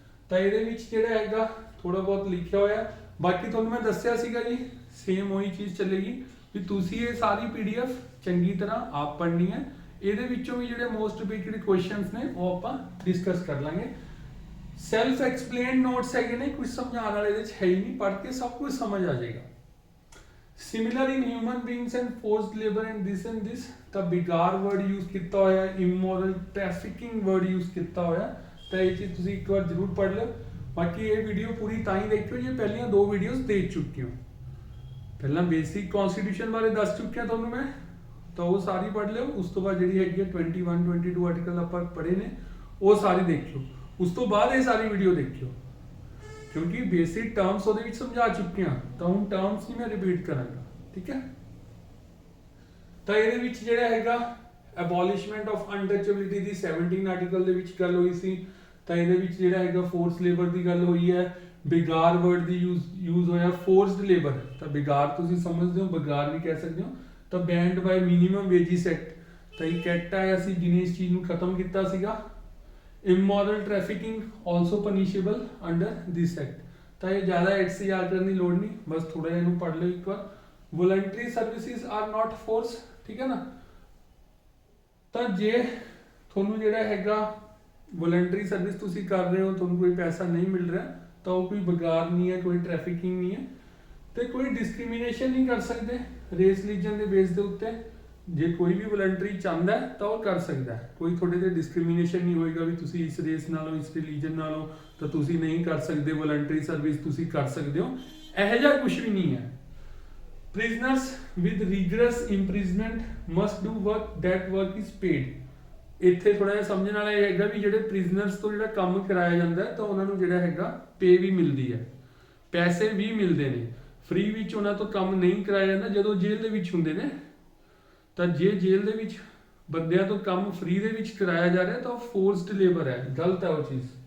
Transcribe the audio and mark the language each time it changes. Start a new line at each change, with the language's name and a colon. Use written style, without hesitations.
Punjabi: ਤਾਂ ਇਹਦੇ ਵਿੱਚ ਜਿਹੜਾ ਹੈਗਾ ਥੋੜਾ ਬਹੁਤ ਲਿਖਿਆ ਹੋਇਆ, ਬਾਕੀ ਤੁਹਾਨੂੰ ਮੈਂ ਦੱਸਿਆ ਸੀਗਾ ਜੀ ਸੇਮ ਉਹੀ ਚੀਜ਼ ਚੱਲੇਗੀ ਵੀ ਤੁਸੀਂ ਇਹ ਸਾਰੀ PDF ਚੰਗੀ ਤਰ੍ਹਾਂ ਆਪ ਪੜ੍ਹਨੀ ਹੈ। ਇਹਦੇ ਵਿੱਚੋਂ ਵੀ ਜਿਹੜੇ ਮੋਸਟ ਰਿਪੀਟਡ ਕੁਐਸਚਨਸ ਨੇ ਉਹ ਆਪਾਂ ਡਿਸਕਸ ਕਰ ਲਾਂਗੇ। ਸੈਲਫ ਐਕਸਪਲੇਨਡ ਨੋਟਸ ਹੈਗੇ ਨੇ, ਕੁਝ ਸਮਝਾਉਣ ਵਾਲੇ ਇਹਦੇ 'ਚ ਹੈ ਹੀ ਨਹੀਂ, ਪੜ੍ਹ ਕੇ ਸਭ ਕੁਝ ਸਮਝ ਆ ਜਾਏਗਾ।
English: Similar in human beings and forced labor and this
Punjabi: ਤਾਂ ਬਿਗਾਰ ਵਰਡ ਯੂਜ਼ ਕੀਤਾ ਹੋਇਆ,
English: immoral trafficking
Punjabi: ਵਰਡ ਯੂਜ਼ ਕੀਤਾ ਹੋਇਆ। ਤਾਂ ਇਹ ਚੀਜ਼ ਤੁਸੀਂ ਇੱਕ ਵਾਰ ਜ਼ਰੂਰ ਪੜ੍ਹ ਲਿਓ। ਬਾਕੀ ਇਹ ਵੀਡੀਓ ਪੂਰੀ ਤਾਂ ਹੀ ਦੇਖਿਓ ਜੇ ਪਹਿਲੀਆਂ ਦੋ ਵੀਡੀਓਜ਼ ਦੇਖ ਚੁੱਕੇ ਹੋ। ਪਹਿਲਾਂ ਬੇਸਿਕ ਕਨਸਟੀਟਿਊਸ਼ਨ ਬਾਰੇ ਦੱਸ ਚੁੱਕਿਆ ਤੁਹਾਨੂੰ ਮੈਂ, ਤਾਂ ਉਹ ਸਾਰੀ ਪੜ੍ਹ ਲਿਓ। ਉਸ ਤੋਂ ਬਾਅਦ ਜਿਹੜੀ ਹੈਗੀ ਹੈ 21 22 ਆਰਟੀਕਲ ਆਪਾਂ ਪੜ੍ਹੇ ਨੇ ਉਹ ਸਾਰੀ ਦੇਖਿਓ। ਉਸ ਤੋਂ ਬਾਅਦ ਇਹ ਸਾਰੀ ਵੀਡੀਓ ਦੇਖਿਓ, ਕਿਉਂਕਿ ਬੇਸਿਕ ਟਰਮਸ ਉਹਦੇ ਵਿੱਚ ਸਮਝਾ ਚੁੱਕੇ ਹਾਂ, ਤਾਂ ਹੁਣ ਟਰਮਸ ਨਹੀਂ ਮੈਂ ਰਿਪੀਟ ਕਰਾਂਗਾ, ਠੀਕ ਹੈ। ਤਾਂ ਇਹਦੇ ਵਿੱਚ ਜਿਹੜਾ ਹੈਗਾ ਐਬੋਲਿਸ਼ਮੈਂਟ ਆਫ ਅਨਟਚੇਬਿਲਿਟੀ ਦੀ 17 ਆਰਟੀਕਲ ਦੇ ਵਿੱਚ ਗੱਲ ਹੋਈ ਸੀ। ਤਾਂ ਇਹਦੇ ਵਿੱਚ ਜਿਹੜਾ ਹੈਗਾ ਫੋਰਸ ਲੇਬਰ ਦੀ ਗੱਲ ਹੋਈ ਹੈ। ਬਿਗਾਰ ਵਰਡ ਦੀ ਯੂਜ਼ ਹੋਇਆ, ਫੋਰਸਡ ਲੇਬਰ। ਤਾਂ ਬਿਗਾਰ ਤੁਸੀਂ ਸਮਝਦੇ ਹੋ, ਬਗਾਰ ਵੀ ਕਹਿ ਸਕਦੇ ਹੋ। ਤਾਂ ਬੈਂਡ ਬਾਈ ਮਿਨੀਮਮ ਵੇਜਿਸ ਐਕਟ, ਤਾਂ ਇਹ ਐਕਟ ਆਇਆ ਸੀ ਜਿਹਨੇ ਇਸ ਚੀਜ਼ ਨੂੰ ਖਤਮ ਕੀਤਾ ਸੀਗਾ।
English: immoral trafficking also punishable under this act।
Punjabi: ਤਾਂ ਇਹ ਜ਼ਿਆਦਾ ਐਕਟਸ ਯਾਦ ਕਰਨ ਦੀ ਲੋੜ ਨਹੀਂ, ਬਸ ਥੋੜਾ ਜਿਹਾ ਇਹਨੂੰ ਪੜ੍ਹ ਲਓ ਇੱਕ ਵਾਰ।
English: voluntary services are not force,
Punjabi: ਠੀਕ ਹੈ ਨਾ। ਤਾਂ ਜੇ ਤੁਹਾਨੂੰ ਜਿਹੜਾ ਹੈਗਾ ਵੋਲੰਟਰੀ ਸਰਵਿਸ ਤੁਸੀਂ ਕਰ ਰਹੇ ਹੋ, ਤੁਹਾਨੂੰ ਕੋਈ ਪੈਸਾ ਨਹੀਂ ਮਿਲ ਰਿਹਾ, ਤਾਂ ਉਹ ਕੋਈ ਬਗਾਰ ਨਹੀਂ ਹੈ, ਕੋਈ ਟ੍ਰੈਫਿਕਿੰਗ ਨਹੀਂ ਹੈ, ਤੇ ਕੋਈ ਡਿਸਕ੍ਰਿਮੀਨੇਸ਼ਨ ਨਹੀਂ ਕਰ ਸਕਦੇ ਰੇਸ ਰਿਲੀਜਨ ਦੇ ਬੇਸ ਦੇ ਉੱਤੇ। ਜੇ ਕੋਈ ਵੀ ਵੋਲੰਟਰੀ ਚਾਹੁੰਦਾ ਹੈ ਤਾਂ ਉਹ ਕਰ ਸਕਦਾ ਹੈ, ਕੋਈ ਤੁਹਾਡੇ ਤੇ ਡਿਸਕ੍ਰਿਮੀਨੇਸ਼ਨ ਨਹੀਂ ਹੋਏਗਾ ਵੀ ਤੁਸੀਂ ਇਸ ਰੇਸ ਨਾਲੋਂ ਇਸ ਰਿਲੀਜਨ ਨਾਲੋਂ ਤਾਂ ਤੁਸੀਂ ਨਹੀਂ ਕਰ ਸਕਦੇ ਵੋਲੰਟਰੀ ਸਰਵਿਸ, ਤੁਸੀਂ ਕਰ ਸਕਦੇ ਹੋ, ਇਹੋ ਜਿਹਾ ਕੁਝ ਵੀ ਨਹੀਂ ਹੈ।
English: Prisoners with rigorous imprisonment must do work that work is paid।
Punjabi: ਇੱਥੇ ਥੋੜਾ ਜਿਹਾ ਸਮਝਣ ਵਾਲਾ ਇਹ ਹੈਗਾ ਵੀ ਜਿਹੜੇ ਪ੍ਰਿਜ਼ਨਰਸ ਤੋਂ ਜਿਹੜਾ ਕੰਮ ਕਰਾਇਆ ਜਾਂਦਾ ਹੈ ਤਾਂ ਉਹਨਾਂ ਨੂੰ ਜਿਹੜਾ ਹੈਗਾ ਪੇ ਵੀ ਮਿਲਦੀ ਹੈ, ਪੈਸੇ ਵੀ ਮਿਲਦੇ ਨੇ। ਫ੍ਰੀ ਵਿੱਚ ਉਹਨਾਂ ਤੋਂ ਕੰਮ ਨਹੀਂ ਕਰਾਇਆ ਜਾਂਦਾ ਜਦੋਂ ਜੇਲ੍ਹ ਦੇ ਵਿੱਚ ਹੁੰਦੇ ਨੇ। ਤਾਂ ਜੇ ਜੇਲ੍ਹ ਦੇ ਵਿੱਚ ਬੰਦਿਆਂ ਤੋਂ ਕੰਮ ਫ੍ਰੀ ਦੇ ਵਿੱਚ ਕਰਾਇਆ ਜਾ ਰਿਹਾ ਤਾਂ ਉਹ ਫੋਰਸਡ ਲੇਬਰ ਹੈ, ਗਲਤ ਹੈ ਉਹ ਚੀਜ਼।